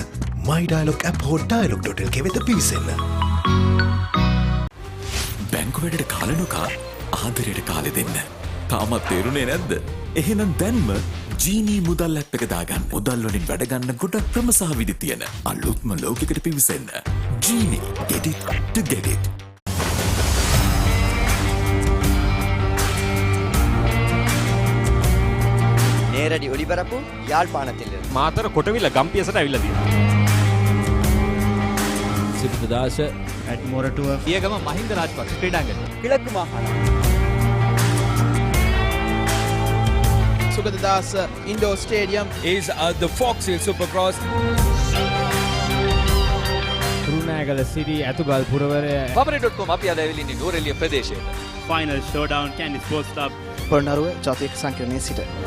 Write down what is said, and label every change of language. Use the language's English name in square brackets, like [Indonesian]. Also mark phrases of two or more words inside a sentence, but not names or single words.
[Sinhala] මයි ඩයලොග් ඇප් හෝ dialog.lk වෙත පිවිසෙන්න. බැංකු වැඩට කාලනුකා ආදරයට කාලෙ දෙන්න. තාමත් තේරුනේ නැද්ද? එහෙනම් දැන්ම ජීනී මුදල් ඇප් එක දාගන්න. මුදල් වලින් වැඩ ගන්න ගොඩක් ක්‍රම සහ විදි තියෙන අලුත්ම ලෝකෙකට පිවිසෙන්න. ජීනී [English] get it to get it. [Tamil] நேரடி ஒளிபரப்பு யாழ்ப்பாணத்திலிருந்து [Sinhala] මාතර කොටවිල ගම්පියසට ඇවිල්ලා තියෙනවා. සිරිතදාස ඇඩ්මෝරටුව පියගම මහින්ද රාජපක්ෂ ක්‍රීඩාංගණය [Tamil] கிழக்கு மாகாணம் [English] Sugadadasa Indoor Stadium is the Fox Hill Supercross. [Sinhala] රුණෑගල සිරි ඇතුගල් පුරවරය papare.com අපි අද ඇවිල්ලා ඉන්නේ නෝරෙලිය ප්‍රදේශයේ. [English] Final Showdown Kandy Sports Club [Sinhala] පොළොන්නරුව ජාතික සංකීර්ණයේ සිට